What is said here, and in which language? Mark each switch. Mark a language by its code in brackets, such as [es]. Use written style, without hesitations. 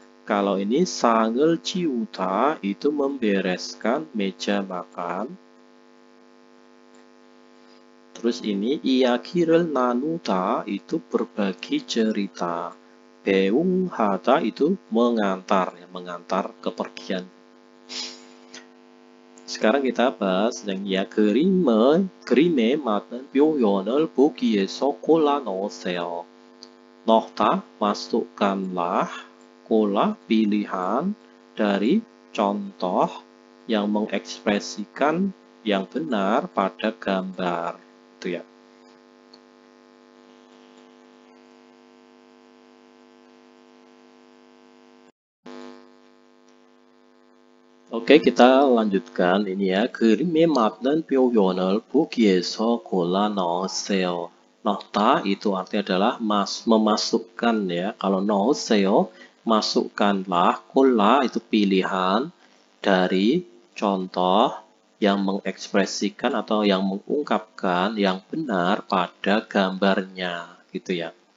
[id] Kalau ini 상을 치우다 itu membereskan meja makan. Terus ini 이야기를 나누다 itu berbagi cerita. 배웅하다 itu mengantar ya, mengantar kepergian. Sekarang kita bahas yang ya, [ko] 그림에 맞는 표현을 보기에서 골라 넣으세요. 넣다 [id] masukkanlah, 골라 pilihan dari contoh yang mengekspresikan yang benar pada gambar. Itu ya. Oke, kita lanjutkan ini ya. [ko] 그림에 맞는 표현을 보기에서 골라 넣으세요. [id] 넣다 itu artinya adalah memasukkan ya. Kalau 넣으세요, masukkanlah. 골라 itu pilihan dari contoh yang mengekspresikan atau yang mengungkapkan yang benar pada gambarnya gitu ya.